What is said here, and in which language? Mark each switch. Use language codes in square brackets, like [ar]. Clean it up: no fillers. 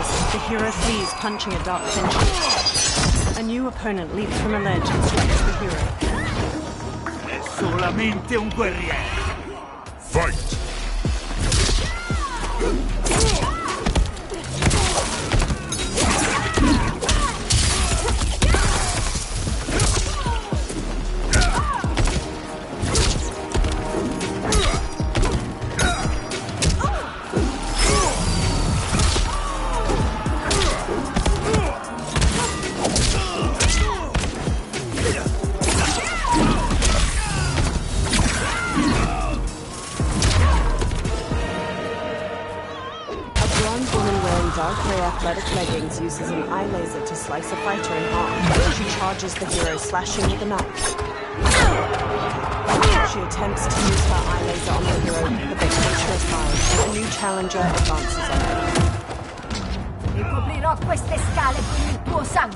[en] The hero flees, punching a dark finch. A new opponent leaps from a ledge and strikes the hero. [it] È solamente un guerriero. [en] Fight! grey athletic leggings uses an eye laser to slice a fighter in half. She charges the hero, slashing with a knife. She attempts to use her eye laser on the hero, but they catch her aside. A new challenger advances on her. [it] Ricoprirò queste scale con il tuo sangue.